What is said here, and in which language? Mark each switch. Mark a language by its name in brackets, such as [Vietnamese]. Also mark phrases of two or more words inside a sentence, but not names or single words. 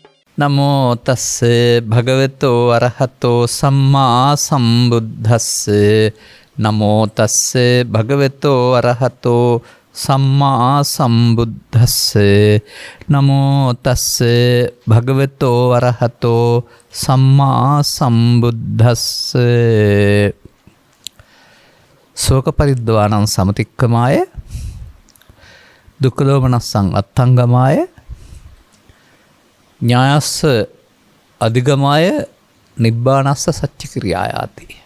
[Pali] නමෝ තස්ස භගවතෝ අරහතෝ සම්මා සම්බුද්දස්ස නමෝ තස්ස භගවතෝ අරහතෝ සම්මා සම්බුද්දස්ස නමෝ තස්ස භගවතෝ අරහතෝ සම්මා සම්බුද්දස්ස ශෝක පරිද්දවානං සමතික්කමාය දුක්ඛ දෝමනස්සං අත්ථංගමාය ඥායස්ස අධිගමාය නිබ්බානස්ස සච්ච ක්‍රියායාති.